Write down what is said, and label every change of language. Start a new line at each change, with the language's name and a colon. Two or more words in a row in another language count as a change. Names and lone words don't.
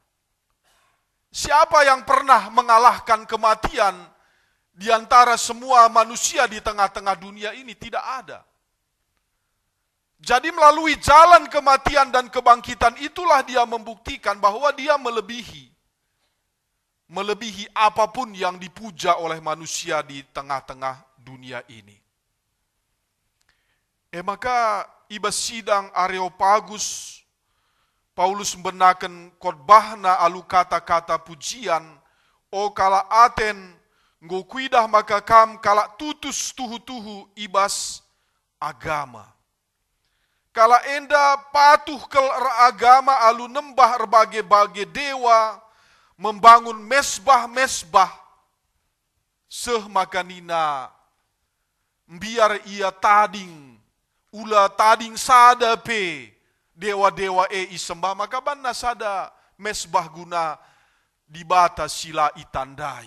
Indonesian: Siapa yang pernah mengalahkan kematian di antara semua manusia di tengah-tengah dunia ini? Tidak ada. Jadi melalui jalan kematian dan kebangkitan itulah dia membuktikan bahwa dia melebihi apapun yang dipuja oleh manusia di tengah-tengah dunia ini.
Batak Karo: Maka ibas sidang Areopagus, Paulus membenarkan khotbahna alu kata-kata pujian, o kala Aten nggo kuidah maka kam kala tutus tuhu-tuhu ibas agama. Kala enda patuh ke agama alu nembah
Indonesian: berbagai-bagai dewa, membangun mesbah-mesbah,
Batak Karo: seh makanina biar ia tading, ula tading sada pe dewa-dewa isembah, maka banna sada mesbah guna dibata sila itandai.